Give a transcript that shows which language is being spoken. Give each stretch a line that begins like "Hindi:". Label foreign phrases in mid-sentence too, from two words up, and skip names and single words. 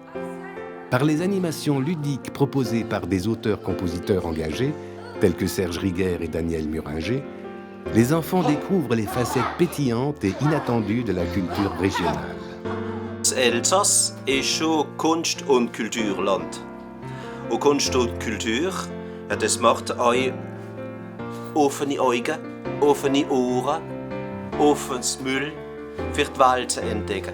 French: Par les animations ludiques proposées par des auteurs-compositeurs engagés, tels que Serge Riguer et Daniel Muringer, les enfants découvrent les facettes pétillantes et inattendues de la culture régionale.
German: Elsass ist schon Kunst- und Kulturland. Und Kunst und Kultur, das macht euch offene Augen, offene Ohren, offenes Müll für die Welt zu entdecken.